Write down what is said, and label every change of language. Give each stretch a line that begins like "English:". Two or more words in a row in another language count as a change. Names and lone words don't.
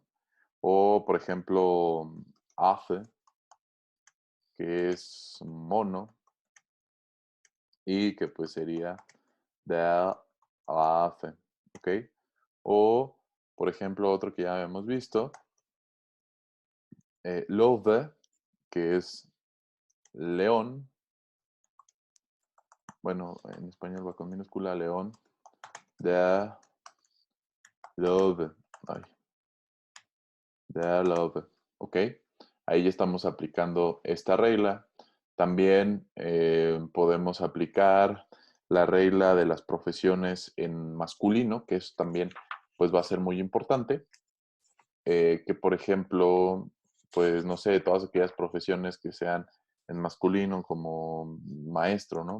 Spanish: O, por ejemplo, Affe, que es mono y que pues sería
German: der Affe,
Spanish: ¿ok? O, por ejemplo, otro que ya hemos visto, Löwe, que es león, bueno, en español va con minúscula, león,
German: der Löwe, ay, der Löwe,
Spanish: ¿ok? Ahí ya estamos aplicando esta regla. También podemos aplicar la regla de las profesiones en masculino, que eso también pues va a ser muy importante. Que por ejemplo, pues no sé, todas aquellas profesiones que sean en masculino como maestro, ¿no?